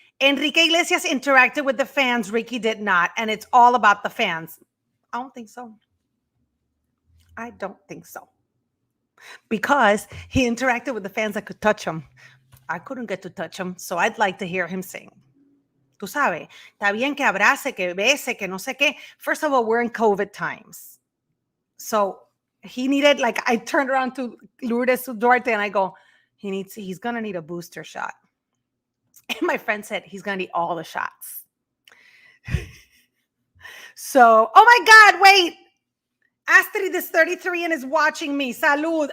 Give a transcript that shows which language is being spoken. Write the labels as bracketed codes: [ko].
[en] Enrique Iglesias interacted with the fans. Ricky did not. And it's all about the fans. I don't think so. I don't think so. Because he interacted with the fans that could touch him. I couldn't get to touch him, so I'd like to hear him sing. [es] Tú sabes, está bien que abrace, que bese, que no sé qué. [en] First of all, we're in COVID times. So he needed, like, I turned around to Lourdes Duarte and I go, he's going to need a booster shot. And my friend said, he's going to need all the shots. So, oh my God, wait. Astrid is 33 and is watching me. Salud.